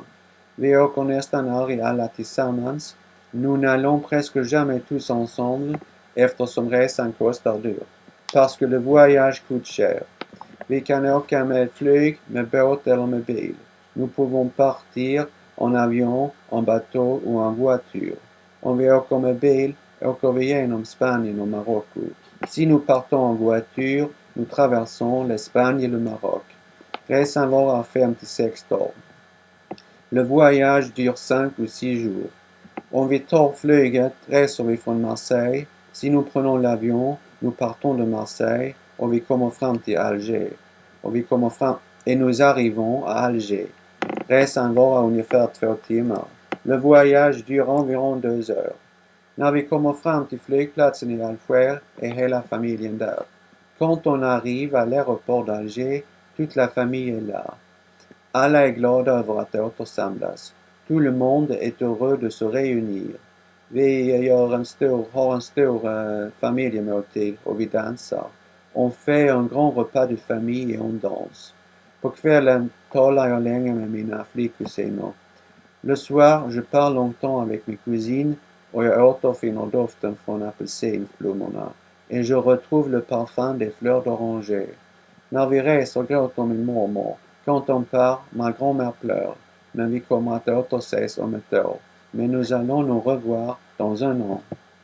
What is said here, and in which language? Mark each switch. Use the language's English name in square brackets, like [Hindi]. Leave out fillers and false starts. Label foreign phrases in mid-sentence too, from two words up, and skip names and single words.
[Swedish] Vi åker nästan aldrig alla tillsammans. [French] Nous n'allons presque jamais tous ensemble [Swedish] eftersom resan kostar dyrt. [French] Parce que le voyage coûte cher. [Swedish] Vi kan åka med flyg, med båt eller med bil. [French] Nous pouvons partir en avion, en bateau ou en voiture. [Swedish] Om vi åker med bil åker vi genom Spanien och Marocko. [French] Si nous partons en voiture, nous traversons l'Espagne et le Maroc. [Swedish] Resan varar 5-6 dagar. [French] Le voyage dure 5 ou 6 jours. [Swedish] Om vi tar flyget reser vi från Marseille. [French] Si nous prenons l'avion, nous partons de Marseille [Swedish] och vi kommer fram till Alger. [French] Et nous arrivons à Alger. [Swedish] Resan varar ungefär 2 timmar. [French] Le voyage dure environ 2 heures. [Swedish] När vi kommer fram till flygplatsen i Alger är hela familjen där. [French] Quand on arrive à l'aéroport d'Alger, toute la famille est là. [Swedish] Alla är glada över att återsamlas. [French] Tout le monde est heureux de se réunir. [Swedish] Vi har en stor familjemåltid och vi dansar. [French] On fait un grand repas de famille et on danse. [Swedish] På kvällen talar jag länge med mina flickkusiner. [French] Le soir, je parle longtemps avec mes cousines [Swedish] och jag återfinner doften från apelsinblommorna. [French] Et je retrouve le parfum des fleurs d'oranger. [Swedish] När vi reser gråter min mormor. [French] Quand on part, ma grand-mère pleure. [Swedish] Men vi kommer att återses om ett år. [French] Mais nous allons nous revoir dans un an.